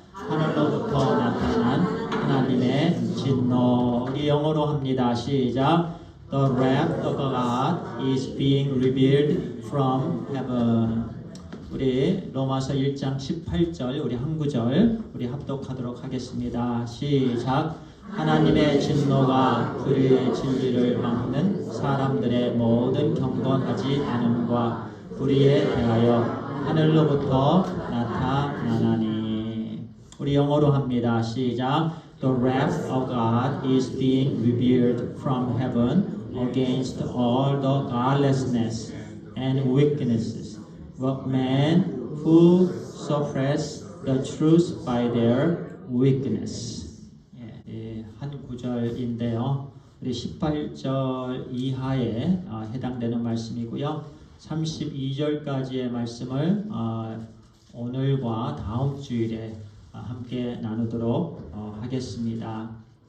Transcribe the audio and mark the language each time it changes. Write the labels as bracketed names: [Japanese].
[Korean] 하늘로부터 나타난 하나님의 진노. 우리 영어로 합니다. 시작. [English] The wrath of God is being revealed from heaven. [Korean] 우리 로마서 1장 18절 우리 한 구절 우리 합독하도록 하겠습니다. 시작. 하나님의 진노가 그의 진리를 막는 사람들의 모든 경건하지 않음과 불의에 대하여 하늘로부터 나타나나니. 우리 영어로 합니다. 시작. [English] The wrath of God is being revealed from heaven against all the godlessness and wickednesses of men who suppress the truth by their weakness. [Korean] 한 구절인데요. 우리 18절 이하에 해당되는 말씀이고요. 32절까지의 말씀을 오늘과 다음 주일에 함께 나누도록 하겠습니다.